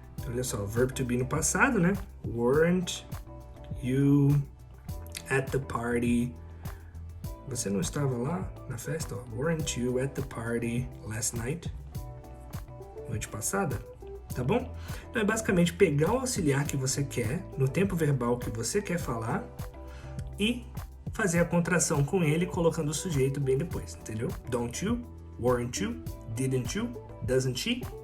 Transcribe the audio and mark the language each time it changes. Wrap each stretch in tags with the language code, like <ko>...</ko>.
<pt>Então, olha só,</pt> <en>verb to be</en> <pt>no passado, né?</pt> <en>Weren't you at the party?</en> <pt>Você não estava lá na festa?</pt> <en>Weren't you at the party last night?</en> <pt>Noite passada? Tá bom? Então é basicamente pegar o auxiliar que você quer, no tempo verbal que você quer falar, e fazer a contração com ele, colocando o sujeito bem depois, entendeu?</pt> <en>Don't you? Weren't you? Didn't you? Doesn't she?</en>